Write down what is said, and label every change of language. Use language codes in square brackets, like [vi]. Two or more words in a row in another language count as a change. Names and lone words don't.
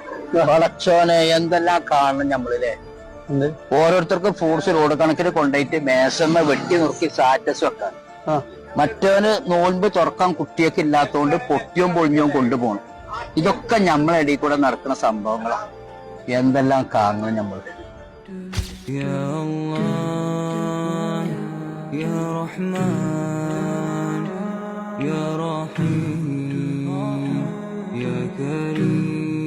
[ml] പടച്ചോനെ എന്തെല്ലാം കാണണം നമ്മളില്ലേ. എന്ത്? ഓരോരുത്തർക്കും [en] fruits load [ml] കണക്കിന് കൊണ്ടുപോയിട്ട് മേശമ്മ വെട്ടി നുറുക്കി സ്റ്റാറ്റസ് വെക്കാൻ. ആ. മറ്റവന് നോൻപ് തുറക്കാൻ കുട്ടിയൊക്കെ ഇല്ലാത്തതുകൊണ്ട് പൊട്ടിയും പൊളിഞ്ഞും കൊണ്ടുപോകണം. ഇതൊക്കെ നമ്മളെ ഇടയിൽ കൂടെ നടക്കുന്ന സംഭവങ്ങളാണ്. എന്തെല്ലാം കാണണം നമ്മള്. [ar] يا الله يا رحمن يا رحيم يا كريم